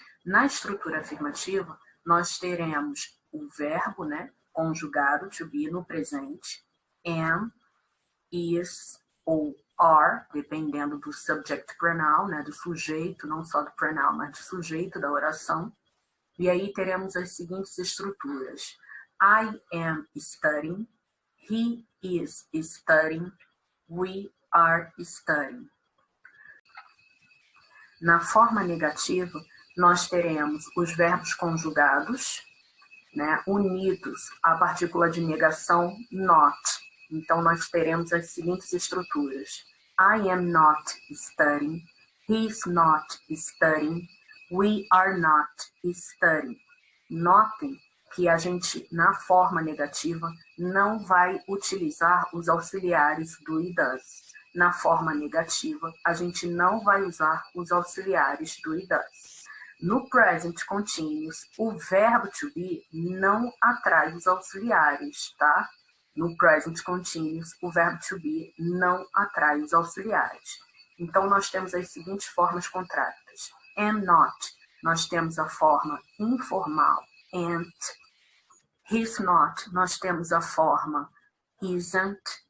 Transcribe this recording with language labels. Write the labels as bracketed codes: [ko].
[pt] Na estrutura afirmativa, nós teremos o verbo, né, conjugado, to be, no presente, am, is ou are, dependendo do subject pronoun, né, do sujeito, não só do pronoun, mas do sujeito da oração. E aí teremos as seguintes estruturas. [en] I am studying, he is studying, we are studying. [pt] Na forma negativa, nós teremos os verbos conjugados, né, unidos à partícula de negação not. Então, nós teremos as seguintes estruturas. [en] I am not studying, he is not studying, we are not studying. [pt] Notem que a gente, na forma negativa, não vai utilizar os auxiliares do e does. Na forma negativa, a gente não vai usar os auxiliares do e does. No present continuous, o verbo to be não atrai os auxiliares, tá? No present continuous, o verbo to be não atrai os auxiliares. Então, nós temos as seguintes formas contrárias. Am not, nós temos a forma informal, ain't. He's not, nós temos a forma isn't.